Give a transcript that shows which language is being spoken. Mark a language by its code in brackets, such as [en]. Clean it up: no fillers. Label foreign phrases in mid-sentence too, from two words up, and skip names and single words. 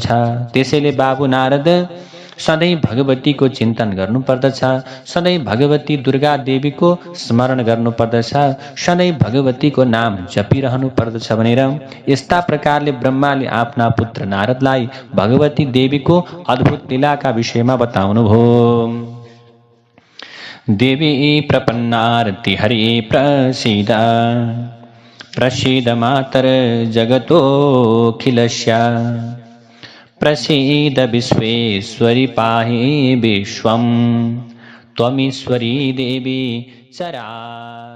[ne] त्यसैले बाबु नारद, सधैँ भगवतीको चिन्तन गर्नुपर्दछ, सधैँ भगवती दुर्गा देवीको स्मरण गर्नुपर्दछ, सधैँ भगवतीको नाम जपिरहनु पर्दछ भनेर यस्ता प्रकारले ब्रह्माले आफ्ना पुत्र नारदलाई भगवती देवीको अद्भुत लीलाका विषयमा बताउनुभयो। [sa] देवी प्रपन्नार्ति हरि प्रसीद प्रसीद मातर जगतोऽखिलस्य प्रसीद विश्वेश्वरी पाहि विश्वं त्वमीश्वरी देवी चरा